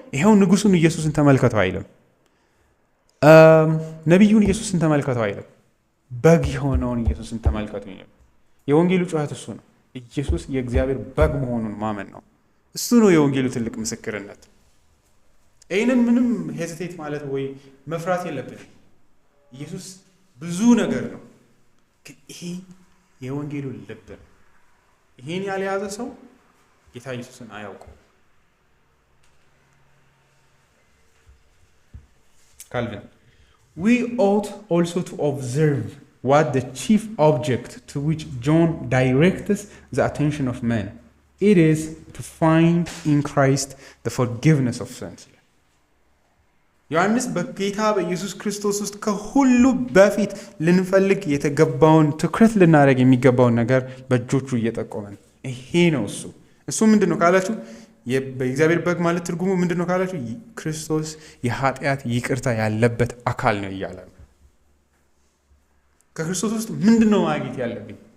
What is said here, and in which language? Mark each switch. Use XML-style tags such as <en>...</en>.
<am>ይሄው ንጉሱን ኢየሱስን ተመልከቱ አይልም። ነቢዩን ኢየሱስን ተመልከቱ አይልም። በግ የሆነውን ኢየሱስን ተመልከቱ ይላል። የወንጌሉ ጩኸት እሱ ነው። ኢየሱስ የእግዚአብሔር በግ መሆኑን ማመን ነው። እሱ ነው የወንጌሉ ትልቅ ምስክርነት። ይህንን ምንም ሄዚቴት ማለት ወይ መፍራት የለብንም። ኢየሱስ ብዙ ነገር ነው፣ ግን ይሄ የወንጌሉ ልብ ነው። ይሄን ያልያዘ ሰው ጌታ ኢየሱስን አያውቀው።</am> <en>Calvin, we ought also to observe what the chief object to which John directs the attention of men. It is to find in Christ the forgiveness of sins.</en> <am>ዮሐንስ በጌታ በኢየሱስ ክርስቶስ ውስጥ ከሁሉ በፊት ልንፈልግ የተገባውን ትኩረት ልናደርግ የሚገባውን ነገር በእጆቹ እየጠቆመን ይሄ ነው። እሱ ምንድን ነው ካላችሁ በእግዚአብሔር በግ ማለት ትርጉሙ ምንድን ነው ካላችሁ ክርስቶስ የኃጢአት ይቅርታ ያለበት አካል ነው እያለ ነው። ከክርስቶስ ውስጥ ምንድን ነው ማግኘት ያለብኝ?</am>